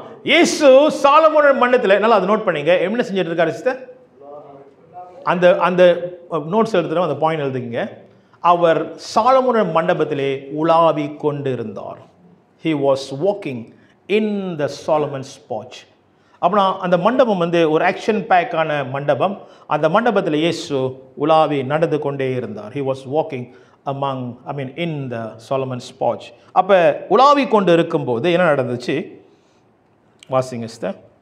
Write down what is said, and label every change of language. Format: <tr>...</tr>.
<ta>இயேசு சாலமோன் மண்டபத்தில், நல்லா அதை நோட் பண்ணீங்க. என்ன செஞ்சுட்டு இருக்காரு சிஸ்டர்? அந்த அந்த நோட்ஸ் எழுதுறோம், அந்த பாயிண்ட் எழுதுங்க. அவர் சாலமோன் மண்டபத்திலே உலாவி கொண்டு இருந்தார்.</ta> <en>He was walking in the Solomon's porch.</en> <ta>அப்படின்னா அந்த மண்டபம் வந்து ஒரு ஆக்ஷன் பேக்கான மண்டபம். அந்த மண்டபத்தில் இயேசு உலாவி நடந்து கொண்டே இருந்தார்.</ta> <en>He was walking in the Solomon's porch.</en> <ta>அப்ப உலாவி கொண்டு இருக்கும்போது என்ன நடந்துச்சு? வாசிங்க சிஸ்டர்.</ta>